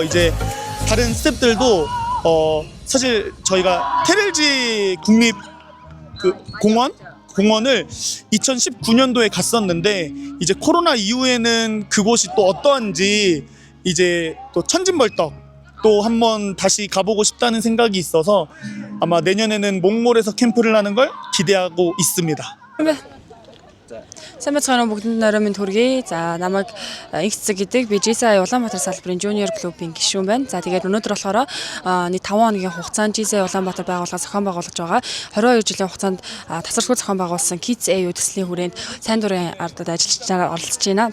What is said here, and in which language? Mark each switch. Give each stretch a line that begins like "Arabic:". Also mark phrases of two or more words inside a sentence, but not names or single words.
Korean: 이제 다른 스태프들도 사실 저희가 테렐지 국립 공원을 2019년도에 갔었는데 이제 코로나 이후에는 그곳이 또 어떠한지 이제 또 천진벌떡 또 한번 다시 가보고 싶다는 생각이 있어서 아마 내년에는 몽골에서 캠프를 하는 걸 기대하고 있습니다.
Mongolian: Сайн байцгаана уу бүгдэнд орой минь төргий. За намайг X гэдэг би GSI Улаанбаатар салбарын junior клубын гишүүн байна. За тэгээд өнөөдөр болохоор нэг 5 хоногийн хугацаанд GSI Улаанбаатар байгууллага зохион байгуулж байгаа 22 жилийн хугацаанд тасархуу зохион байгуулсан Kids AU төслийн хүрээнд сайн дурын ардад ажиллаж оролцож байна.